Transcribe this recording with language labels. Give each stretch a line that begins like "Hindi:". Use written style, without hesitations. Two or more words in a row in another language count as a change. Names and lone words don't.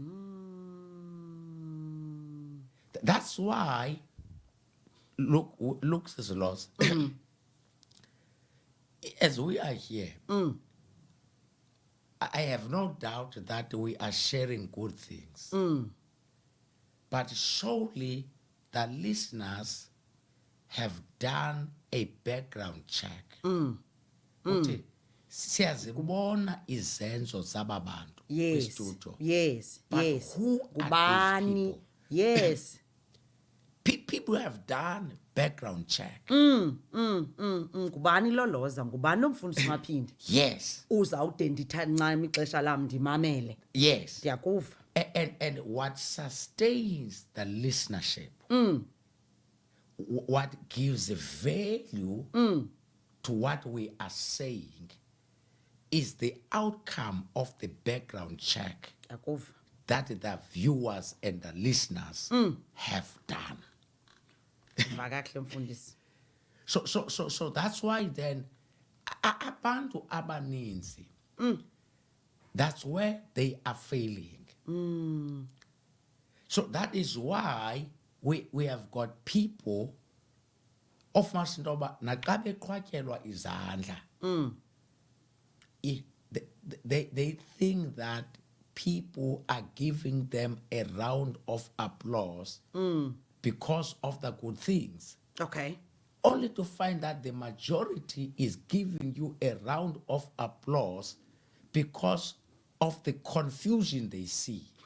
English: That's why, look, Sister Lhoza, as we are here, I have no doubt that we are sharing good things. But surely the listeners have done a background check.
Xhosa: Uthi, siyazibona izenzo zababantu
English: Yes.
Xhosa: kwistudio.
English: Yes. But Yes. who are these
Xhosa: Ngubani?
English: people? Yes. People have done background check.
Xhosa: Ngubani lo Lhoza? Ngubani umfundisi Maphinda?
English: Yes.
Xhosa: Uzawude ndithathe ncane ixesha lam ndimamele.
English: Yes.
Xhosa: Ndiyakuva.
English: And what sustains the listenership, what gives value to what we are saying, is the outcome of the background check
Xhosa: Ndiyakuva.
English: that the viewers and the listeners have done.
Xhosa: Va kakuhle mfundisi.
English: So that's why then
Xhosa: abantu abaninzi,
English: that's where they are failing. So that is why we have got people of Masindoba
Xhosa: naxa beqhwatyelwa izandla.
English: They think that people are giving them a round of applause because of the good things. Okay. Only to find that the majority is giving you a round of applause because of the confusion they see.